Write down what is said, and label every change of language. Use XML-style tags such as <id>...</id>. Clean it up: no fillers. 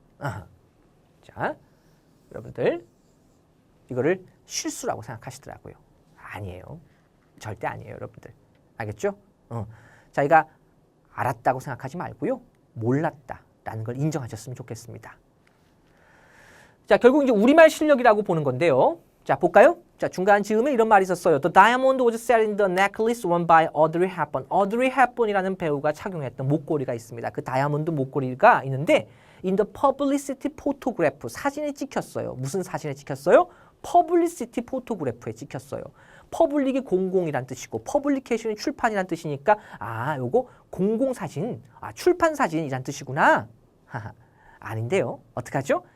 <ko>자, 여러분들 이거를 실수라고 생각하시더라고요. 아니에요. 절대 아니에요, 여러분들. 알겠죠? 자기가 알았다고 생각하지 말고요. 몰랐다라는 걸 인정하셨으면 좋겠습니다. 자, 결국 이제 우리말 실력이라고 보는 건데요. 자, 볼까요? 자, 중간 즈음에 이런 말이 있었어요.</ko> <en>The diamond was set in the necklace worn by Audrey Hepburn.</en> <ko>Audrey Hepburn이라는 배우가 착용했던 목걸이가 있습니다. 그 다이아몬드 목걸이가 있는데</ko> <en>in the publicity photograph</en> <ko>사진에 찍혔어요. 무슨 사진에 찍혔어요? publicity photograph에 찍혔어요. 퍼블릭이 공공이란 뜻이고 퍼블리케이션이 출판이란 뜻이니까 요거 공공사진, 출판 사진이란 뜻이구나. 아닌데요. 어떡하죠?</ko>